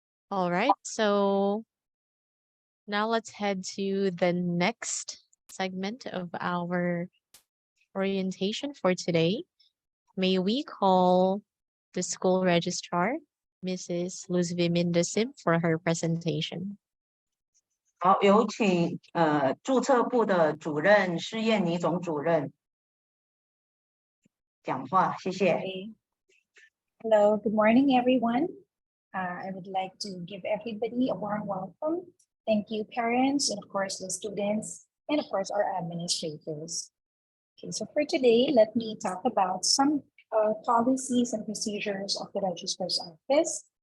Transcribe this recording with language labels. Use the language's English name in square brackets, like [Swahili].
[English] All right, so now let's head to the next segment of our orientation for today. May we call the school registrar, Mrs. Luzvi Mindasim, for her presentation. [Chinese] 好，有请注册部的主任施燕妮总主任讲话，谢谢。 [English] Hello, good morning, everyone. I would like to give everybody a warm welcome. Thank you, parents, and of course, the students, and of course, our administrators. Okay, so for today, let me talk about some policies and procedures of the Registrar's Office.